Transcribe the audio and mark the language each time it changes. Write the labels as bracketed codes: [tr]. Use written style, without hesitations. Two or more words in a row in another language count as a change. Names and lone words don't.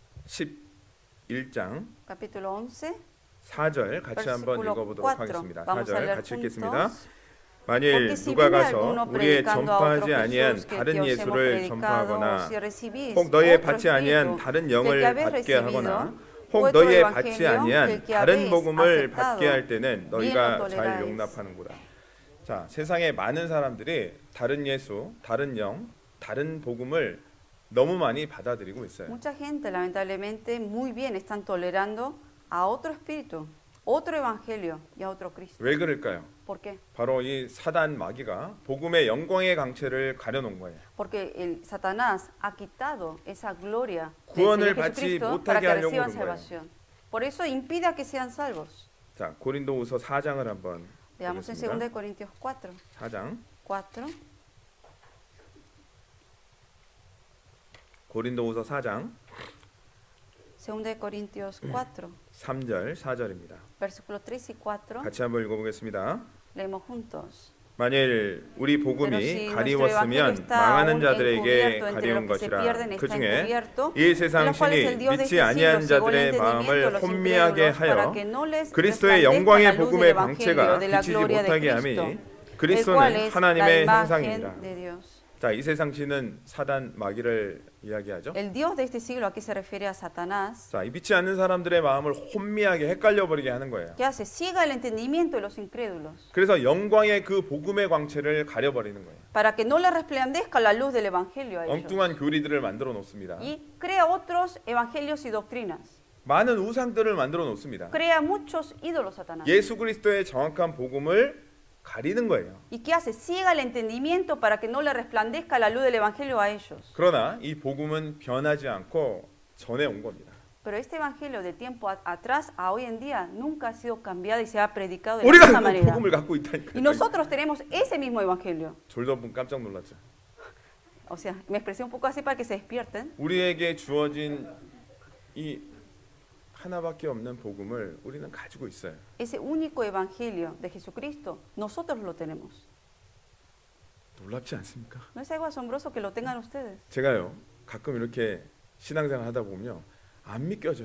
[ko] 11장 [es] capítulo 11, [ko] 4절 같이 한번 [es] versículo [ko] 읽어보도록 4. 하겠습니다. [es] Vamos a [ko] 4절 [es] leer [ko] 같이 [es] juntos. [ko] 읽겠습니다. 만일 [es] Porque si [ko] 누가 [es] viene [ko] 가서 [es] alguno [ko] 우리의 [es] predicando a otro [ko] 전파하지 아니한 [es] Jesús que [ko] 다른 [es] os hemos [ko] 예수를 [es] predicado, [ko] 전파하거나 [es] si recibís [ko] 혹 너희의 [es] otro [ko] 받지 아니한 [es] espíritu [ko] 다른 [es] del [ko] 영을 [es] que habéis [ko] 받게 하거나 [es] recibido, [ko] 혹 [es] otro [ko] 너희의 받지 [es] evangelio [ko] 아니한 [es] del que [ko] 다른 [es] habéis [ko] 복음을 [es] aceptado, [ko] 받게 할 때는 [es] bien lo [ko] 너희가 잘 [es] toleráis. [ko] 용납하는구나. 자, 세상에 많은 사람들이 다른 예수, 다른 영, 다른 복음을 너무 많이 받아들이고 있어요. [es] Mucha gente, lamentablemente, muy bien están tolerando a otro espíritu, otro evangelio y a otro Cristo. [ko] 왜 그럴까요? [es] ¿Por qué? [ko] 바로 이 사단 마귀가 복음의 영광의 강체를 가려놓은 거예요. [es] Porque el Satanás ha quitado esa gloria del [ko] 구원을 [es] Señor [ko] 받지 [es] Jesucristo para [ko] 못하게 [es] que [ko] 하려고 [es] reciban [ko] 그런 거예요. [es] salvación. Por eso impide a que sean salvos. [ko] 자, 고린도후서 4장을 한번 [es] Veamos en [ko] 보겠습니다. [es] 2 Corintios 4. [ko] 4장 4. 고린도후서 4장 [es] 2 Corintios 4, [ko] 3절 4절입니다. [es] versículos 3 y 4. [ko] 같이 한번 읽어보겠습니다. [es] Leemos juntos. [ko] 만일 우리 [es] Pero [ko] 복음이 [es] si nuestro [ko] 가리웠으면 [es] evangelio está [ko] 망하는 [es] aún [ko] 자들에게 [es] encubierto entre [ko] 가리운 [es] los que se [ko] 것이라. [es] pierden [ko] 그 [es] está [ko] 중에 [es] encubierto, [ko] 이 [es] en [ko] 세상 [es] los cuales el [ko] 신이 [es] Dios de [ko] 믿지 [es] este [ko] 아니한 [es] siglo cegó el [ko] 자들의 [es] entendimiento de [ko] 마음을 [es] los [ko] 혼미하게 [es] incrédulos para [ko] 하여 [es] que no les [ko] 그리스도의 [es] resplandezca [ko] 영광의 [es] la luz del [ko] 복음의 [es] evangelio [ko] 광채가 [es] de la [ko] 비치지 [es] gloria de [ko] 못하게 [es] Cristo, [ko] 함이 [es] el cual [ko] 그리스도는 [es] es la [ko] 하나님의 [es] imagen [ko] 형상이니라. [es] de Dios. [ko] 자, 이 세상 신은 사단 마귀를 이야기하죠. [es] El Dios de este siglo, ¿a qué se refiere? A Satanás. [ko] 자, 이 믿지 않는 사람들의 마음을 혼미하게 헷갈려 버리게 하는 거예요. [es] ¿Qué hace? Ciega el entendimiento de los incrédulos [ko] 그래서 영광의 그 복음의 광채를 가려 버리는 거예요. [es] para que no le resplandezca la luz del evangelio a ellos. [ko] 엉뚱한 교리들을 만들어 놓습니다. [es] Y crea otros evangelios y doctrinas. [ko] 많은 우상들을 만들어 놓습니다. [es] Crea muchos ídolos, Satanás. [ko] 예수 그리스도의 정확한 복음을 가리는 거예요. [es] ¿Y qué hace? Ciega el entendimiento para que no le resplandezca la luz del evangelio a ellos. [ko] 그러나 이 복음은 변하지 않고 전해 온 겁니다. [es] Pero este evangelio de tiempo atrás a hoy en día nunca ha sido cambiado y se ha predicado de la [ko] 우리가 [es] misma [ko] 그 [es] manera. [ko] 복음을 갖고 있다니까. [es] Y nosotros tenemos ese mismo evangelio. [ko] 졸던 분 깜짝 놀랐죠. [es] O sea, me expresé un poco así para que se despierten. [ko] 우리에게 주어진 이 하나밖에 없는 복음을 우리는 가지고 있어요. [es] Ese único evangelio de Jesucristo, nosotros lo tenemos. [ko] 놀랍지 않습니까? [es] ¿No es algo asombroso que lo tengan ustedes? [ko] 제가요 가끔 이렇게 신앙생활 하다 보면요 안 믿겨져요.